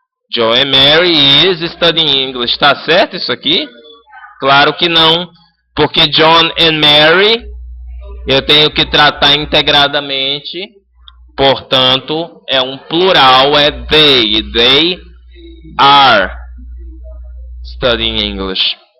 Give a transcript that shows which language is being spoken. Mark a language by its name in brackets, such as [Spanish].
[English] John and Mary is studying English. [Portuguese] Tá certo isso aqui? Claro que não. Porque [English] John and Mary [Portuguese] eu tenho que tratar integradamente. Portanto, é um plural, é they. [English] They are studying English.